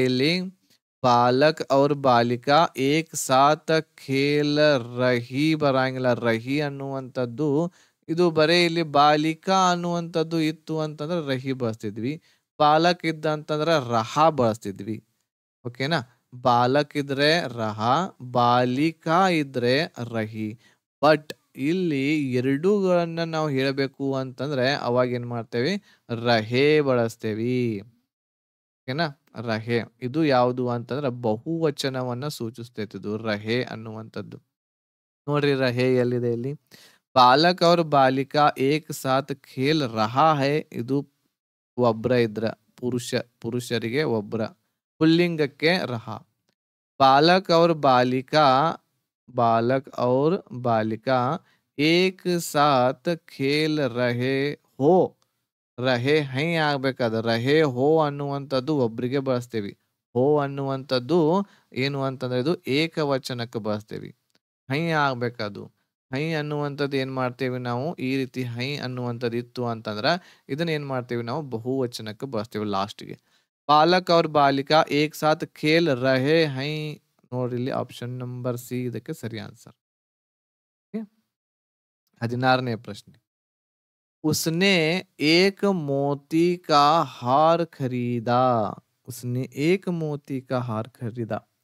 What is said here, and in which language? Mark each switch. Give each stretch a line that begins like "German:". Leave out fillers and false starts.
Hindi: ಇಲ್ಲಿ ಬಾಲಕ್ और ಬಾಲಿಕಾ एक साथ खेल रही
Kannada: ಬರಂಗಿಲ್ಲ. ರಹಿ ಅನ್ನುವಂಥದ್ದು ಇದು ಬರೇ ಇಲ್ಲಿ ಬಾಲಿಕಾ ಅನ್ನುವಂಥದ್ದು ಇತ್ತು ಅಂತಂದ್ರೆ ರಹಿ ಬಳಸ್ತಿದ್ವಿ. ಬಾಲಕ್ ಇದ್ದ ಅಂತಂದ್ರೆ ರಹ ಬಳಸ್ತಿದ್ವಿ. ಓಕೆನಾ? ಬಾಲಕ್ ಇದ್ರೆ ರಹ, ಬಾಲಿಕಾ ಇದ್ರೆ ರಹಿ. ಬಟ್ ಇಲ್ಲಿ ಎರಡೂಗಳನ್ನ ನಾವು ಹೇಳಬೇಕು ಅಂತಂದ್ರೆ ಅವಾಗ ಏನ್ ಮಾಡ್ತೇವಿ? ರಹೆ ಬಳಸ್ತೇವಿ. ಓಕೆನಾ? ರಹೆ. ಇದು ಯಾವುದು ಅಂತಂದ್ರೆ ಬಹುವಚನವನ್ನ ಸೂಚಿಸ್ತೈತಿ ಇದು ರಹೆ ಅನ್ನುವಂಥದ್ದು. ನೋಡ್ರಿ ರಹೆ ಎಲ್ಲಿದೆ ಇಲ್ಲಿ?
Hindi: ಬಾಲಕ और बालिका एक साथ खेल रहा है.
Kannada: ಇದು ಒಬ್ರ ಇದ್ರ ಪುರುಷರಿಗೆ ಒಬ್ರ. ಪುಲ್ಲಿಂಗಕ್ಕೆ ರಹ.
Hindi: बालक और बालिका बालक और बालिका एक साथ खेल रहे हो.
Kannada: ರಹೆ ಹೈ ಆಗ್ಬೇಕಾದ ರಹೆ ಹೋ ಅನ್ನುವಂಥದ್ದು ಒಬ್ರಿಗೆ ಬಳಸ್ತೇವಿ. ಹೋ ಅನ್ನುವಂಥದ್ದು ಏನು ಅಂತಂದ್ರೆ ಇದು ಏಕವಚನಕ್ಕೆ ಬಳಸ್ತೇವಿ. ಹೈ ಆಗ್ಬೇಕದು. ಹೈ ಅನ್ನುವಂಥದ್ದು ಏನ್ ಮಾಡ್ತೇವಿ ನಾವು? ಈ ರೀತಿ ಹೈ ಅನ್ನುವಂಥದ್ದು ಇತ್ತು ಅಂತಂದ್ರ ಇದನ್ನ ಏನ್ ಮಾಡ್ತೇವಿ ನಾವು? ಬಹುವಚನಕ್ಕೆ ಬಳಸ್ತೇವಿ ಲಾಸ್ಟ್‌ಗೆ.
Hindi: ಬಾಲಕ और बालिका एक साथ खेल रहे हैं.
Kannada: ನೋಡ್ರಿ ಇಲ್ಲಿ ಆಪ್ಷನ್ ನಂಬರ್ ಸಿ ಇದಕ್ಕೆ ಸರಿ ಆನ್ಸರ್. 16ನೇ ಪ್ರಶ್ನೆ.
Hindi: उसने एक मोती का हार खरीदा. उसने एक मोती का हार खरीदा.